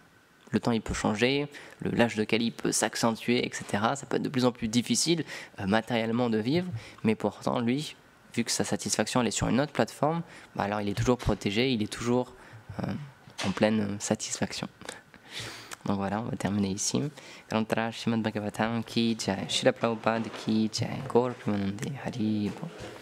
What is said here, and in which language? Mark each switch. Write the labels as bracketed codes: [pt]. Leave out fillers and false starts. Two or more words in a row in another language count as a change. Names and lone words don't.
[fr] Le temps il peut changer, l'âge de Kali peut s'accentuer, etc. Ça peut être de plus en plus difficile matériellement de vivre, mais pourtant lui, vu que sa satisfaction elle est sur une autre plateforme, bah alors il est toujours protégé, il est toujours en pleine satisfaction. Donc voilà, on va terminer ici. [hi] ग्रंथरा श्रीमद् भागवतम् की जय, श्रील प्रभुपाद की जय, [bn] গৌর প্রেমানন্দে হরি বোল.